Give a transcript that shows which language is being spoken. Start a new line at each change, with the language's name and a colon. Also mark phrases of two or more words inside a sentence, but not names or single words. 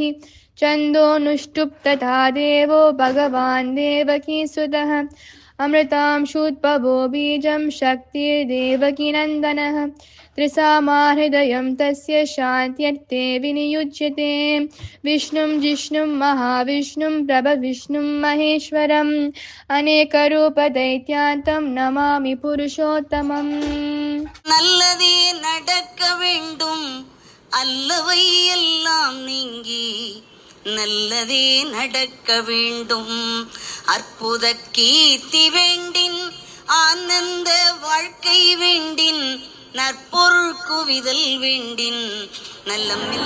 Sanskrit: छन्दोनुष्टुप् तथा देवो भगवान् देवकीसुतः अमृतांशूद्भवो बीजं शक्तिर्देवकीनन्दनः त्रिसामाहृदयं तस्य शान्त्यर्थे विनियुज्यते विष्णुं जिष्णुं महाविष्णुं प्रभविष्णुं महेश्वरम् अनेकरूपदैत्यान्तं नमामि पुरुषोत्तमम्
Tamil: நல்லதே நடக்க வேண்டும் அல்லவை எல்லாம் நீங்கி நல்லதே நடக்க வேண்டும் அற்புத கீர்த்தி வேண்டின் ஆனந்த வாழ்க்கை வேண்டின் நற்பொருள் குவிதல் வேண்டின் நல்லம்